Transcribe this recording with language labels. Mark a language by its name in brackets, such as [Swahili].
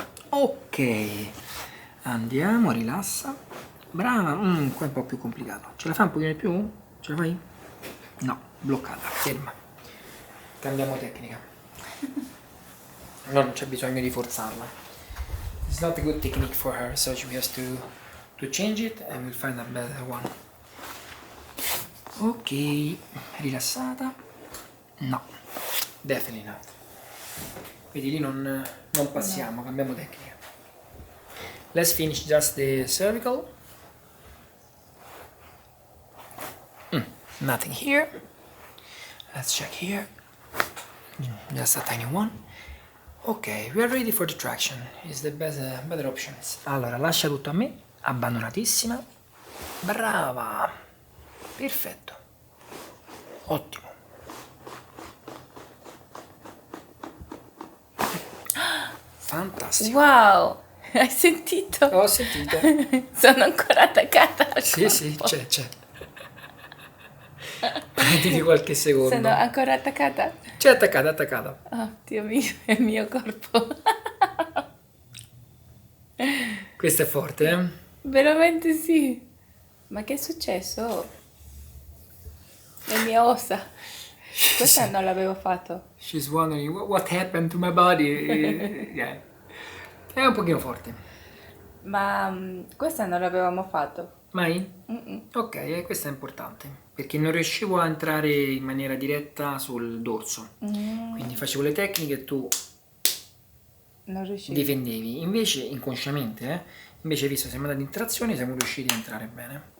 [Italian] Ok. Andiamo, rilassa. Brava. Qua è un po' più complicato. Ce la fai un pochino di più? Ce la fai? No, bloccata, ferma. Cambiamo tecnica. Non c'è bisogno di forzarla. [English] It's not a good technique for her, so she has to change it and we'll find a better one. [Italian] Ok, rilassata? No, [English] definitely not. [Italian] Vedi lì non passiamo, cambiamo tecnica. [English] Let's finish just the cervical. Nothing here. Let's check here. Just a tiny one. Ok, we are ready for the traction. Is the better option. [Italian] Allora, lascia tutto a me. Abbandonatissima. Brava. Perfetto. Ottimo. Fantastico. Wow, hai sentito? Ho sentito. Sono ancora attaccata al Sì, sì, corpo. c'è. Prenditi qualche secondo. Sono ancora attaccata? C'è attaccata, attaccata. Oh, Dio mio, è il mio corpo. Questo è forte, eh? Veramente sì. Ma che è successo? le mie ossa. Questa non l'avevo fatto. [English] She's wondering what happened to my body. [Italian] Yeah. È un pochino forte. Ma questa non l'avevamo fatto. Mai? Mm-mm. Ok, questo è importante perché non riuscivo a entrare in maniera diretta sul dorso. Quindi facevo le tecniche e tu Non riuscivo. difendevi. Invece, inconsciamente, invece, visto che siamo andati in trazione, siamo riusciti a entrare bene.